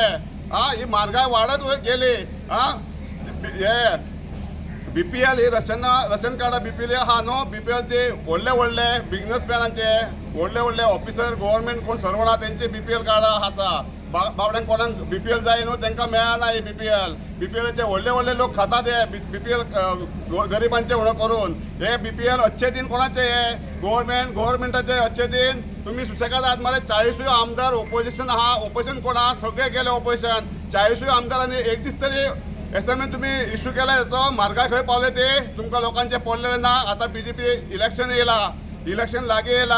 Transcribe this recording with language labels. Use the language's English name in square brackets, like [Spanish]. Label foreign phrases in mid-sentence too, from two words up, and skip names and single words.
[Konkani] ही म्हारगाय वाडत गेली. हे BPL ही रशन कार्डा BPL आहा न्हू, BPL ते व्हडले बिझनेसमॅनांचे, व्हडले ऑफिसर, गव्हर्नमेंट कोण सर्वणा तेंचे BPL कार्डा आसा. बावड्यांक कोणाक BPL जाय न्हू तांकां मेळना ही BPLचे व्हडले लोक खातात हे BPL गरिबांचे म्हणून करून. हे BPL [Hindi] अच्छे दिन [Konkani] कोणाचे हे गव्हर्नमेंटाचे [Hindi] अच्छे दिन. [Konkani] तुम्ही सुशेगाद आहात मरे. 40 आमदार ओपोजिशन आहा. ओपोजिशन कोण आहा? सगळे गेले ओपोजिशन. 40 आमदारांनी एक दीस तरी एसएमएन तुम्ही इश्यू केला येतो. म्हारगाय खंय पावले ते तुमकां लोकांचे पडलेले ना. आता BJP इलेक्शन येयला, इलेक्शन लागीं येयला.